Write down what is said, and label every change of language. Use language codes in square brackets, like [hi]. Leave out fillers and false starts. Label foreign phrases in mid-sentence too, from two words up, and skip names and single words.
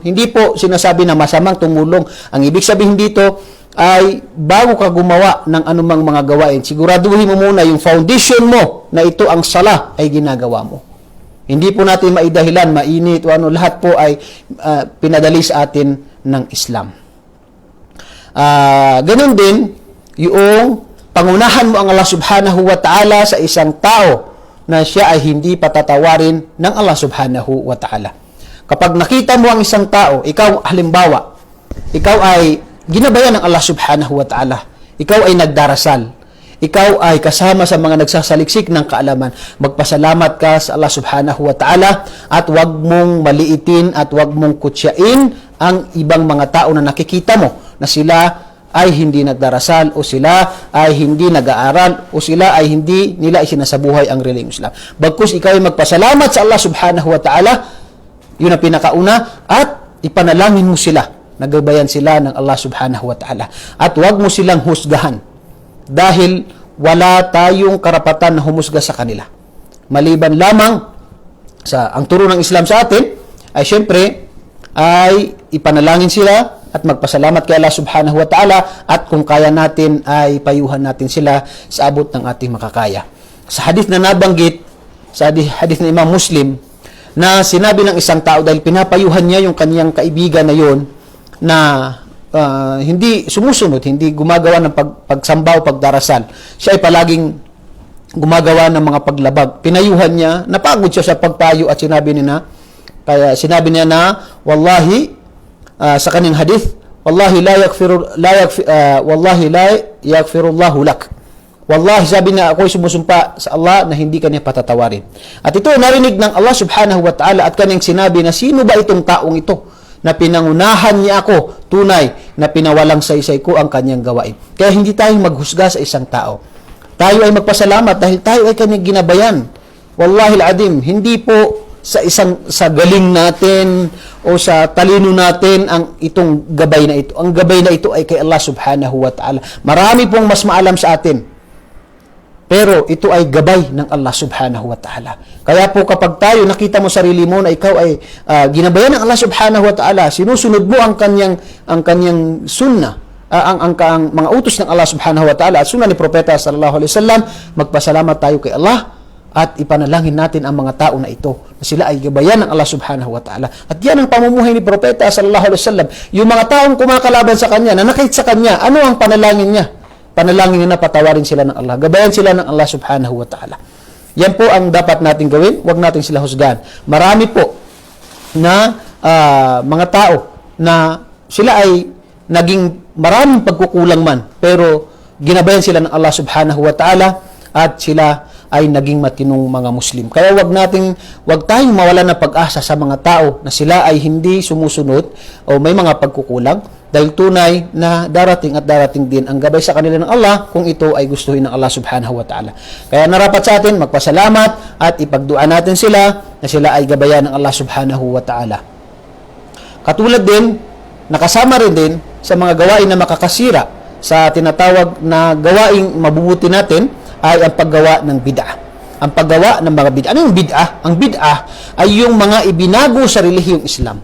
[tl] Hindi po sinasabi na masamang tumulong. Ang ibig sabihin dito ay bago ka gumawa ng anumang mga gawain, siguraduhin mo muna yung foundation mo na ito ang sala ay ginagawa mo. Hindi po natin maidahilan, mainit o ano, lahat po ay pinadali sa atin ng Islam. Ganun din, yung pangunahan mo ang Allah [ar] سبحانه وتعالى [tl] sa isang tao na siya ay hindi patatawarin ng Allah [ar] سبحانه وتعالى. [tl] Kapag nakita mo ang isang tao, ikaw halimbawa, ikaw ay ginabayan ng Allah [ar] سبحانه وتعالى, [tl] ikaw ay nagdarasal, ikaw ay kasama sa mga nagsasaliksik ng kaalaman, magpasalamat ka sa Allah [ar] سبحانه وتعالى [tl] at wag mong maliitin at wag mong kutsyain ang ibang mga tao na nakikita mo na sila ay hindi nagdarasal, o sila ay hindi nag-aaral, o sila ay hindi nila isinasabuhay ang relihiyong Islam. Bagkus ikaw ay magpasalamat sa Allah [ar] سبحانه وتعالى, [tl] yun ang pinakauna, at ipanalangin mo sila, nagabayan sila ng Allah [ar] سبحانه وتعالى. [tl] At huwag mo silang husgahan, dahil wala tayong karapatan na humusga sa kanila. Maliban lamang sa ang turo ng Islam sa atin, ay syempre, ay ipanalangin sila, at magpasalamat kay Allah [ar] سبحانه وتعالى, [tl] at kung kaya natin ay payuhan natin sila sa abot ng ating makakaya. Sa hadith na nabanggit, sa hadith ng Imam Muslim, na sinabi ng isang tao dahil pinapayuhan niya yung kaniyang kaibigan na yon na hindi sumusunod, hindi gumagawa ng pagsambaw, pagdarasal. Siya ay palaging gumagawa ng mga paglabag. Pinayuhan niya, napagod siya sa pagpayo at sinabi niya na wallahi, sa kaning hadith, [ar] والله لا يغفر الله لك. [tl] Wallahi, sabi na, ako'y sumusumpa sa Allah na hindi kanya patatawarin. At ito narinig ng Allah [ar] سبحانه وتعالى [tl] at kanyang sinabi na sino ba itong taong ito na pinangunahan niya ako, tunay na pinawalang saysay ko ang kanyang gawain. Kaya hindi tayo maghusga sa isang tao. Tayo ay magpasalamat dahil tayo ay kanyang ginabayan. [ar] والله العظيم, [tl] hindi po sa galing natin o sa talino natin ang itong gabay na ito. Ang gabay na ito ay kay Allah [ar] سبحانه وتعالى. [tl] Marami pong mas maalam sa atin, pero ito ay gabay ng Allah [ar] سبحانه وتعالى. [tl] Kaya po kapag tayo nakita mo sarili mo na ikaw ay ginabayan ng Allah [ar] سبحانه وتعالى, [tl] sinusunod mo ang kanyang sunnah, ang mga utos ng Allah [ar] سبحانه وتعالى [tl] at sunnah ni Propeta [ar] صلى الله عليه وسلم, [tl] magpasalamat tayo kay Allah at ipanalangin natin ang mga tao na ito na sila ay gabayan ng Allah [ar] سبحانه وتعالى. [tl] At yan ang pamumuhay ni Propeta [ar] صلى الله عليه وسلم. [tl] Yung mga taong kumakalaban sa kanya, nanakit sa kanya, ano ang panalangin niya? Panalangin niya na patawarin sila ng Allah, gabayan sila ng Allah [ar] سبحانه وتعالى. [tl] Yan po ang dapat natin gawin, huwag natin sila husgahan. Marami po na mga tao na sila ay naging maraming pagkukulang man, pero ginabayan sila ng Allah [ar] سبحانه وتعالى [tl] at sila ay naging matinong mga Muslim. Kaya wag tayong mawalan ng pag-asa sa mga tao na sila ay hindi sumusunod o may mga pagkukulang, dahil tunay na darating at darating din ang gabay sa kanila ng Allah kung ito ay gustuhin ng Allah [ar] سبحانه وتعالى. [tl] Kaya narapat sa atin magpasalamat at ipagdua natin sila na sila ay gabayan ng Allah [ar] سبحانه وتعالى. [tl] Katulad din, nakasama rin din sa mga gawain na makakasira sa tinatawag na gawaing mabubuti natin ay ang paggawa ng bid'ah. Ang paggawa ng mga bid'ah. Ano yung bid'ah? Ang bid'ah ay yung mga ibinago sa relihiyong Islam.